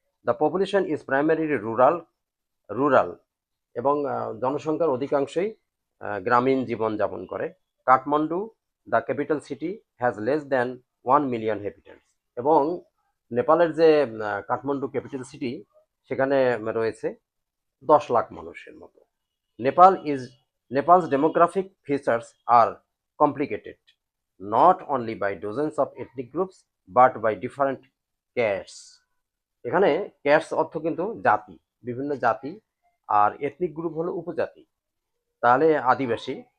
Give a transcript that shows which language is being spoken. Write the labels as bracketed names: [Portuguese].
[English] the population is primary rural, [Bangla] এবং জনসংখ্যার অধিকাংশই গ্রামীণ জীবনযাপন করে। [English] Kathmandu, the capital city, has less than 1 million habitants. [Bangla] এবং নেপালের যে কাঠমান্ডু ক্যাপিটাল সিটি, সেখানে রয়েছে 10 লাখ মানুষের মতো। [English] Nepal is Nepal's demographic features are complicated, not only by dozens of ethnic groups but by different castes. [Bangla] এখানে ক্যাস্ট অর্থ কিন্তু জাতি, বিভিন্ন জাতি, আর এথনিক গ্রুপ হলো উপজাতি, তাহলে আদিবাসী।